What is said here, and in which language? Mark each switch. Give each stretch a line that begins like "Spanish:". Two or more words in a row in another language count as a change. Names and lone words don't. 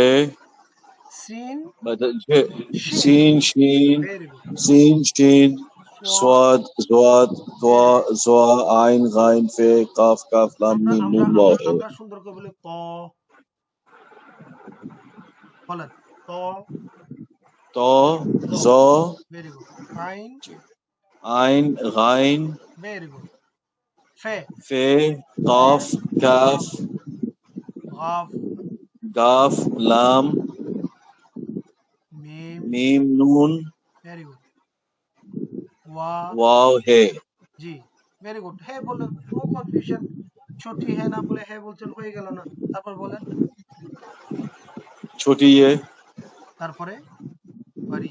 Urdu: সিন, জে, শিন, سین، شین,
English: very good.
Urdu: سین، شین, সোয়াদ। صاد، ضاد، طوئے,
English: very good.
Urdu: ظوئے، عین، غین، فے، قاف، کاف، لام,
Bangla: আমরা
Urdu: মিম,
Bangla: আমরা
Urdu: نون، واؤ,
Bangla: আমরা
Urdu: হে।
Bangla: আমরা সুন্দর করে বলি ত, বলেন ত,
Urdu: ত, জ, জ,
English: very good. আইন,
Urdu: عین، غین,
English: very good. ফে,
Urdu: ফে, ফে, قاف، کاف, کاف، گاف, گاف، لام, মিম, মিম, নুন,
English: very good. ওয়া,
Urdu: واؤ، ہے.
English: জি, very good.
Bangla: হ্যাঁ বলে,
English: no confusion,
Bangla: ছোটি হ্যাঁ না বলে হ্যাঁ বলছেন, হয়ে গেল না? তারপর বলেন,
Urdu: چھوٹی یے,
Bangla: তারপরে বাড়ি,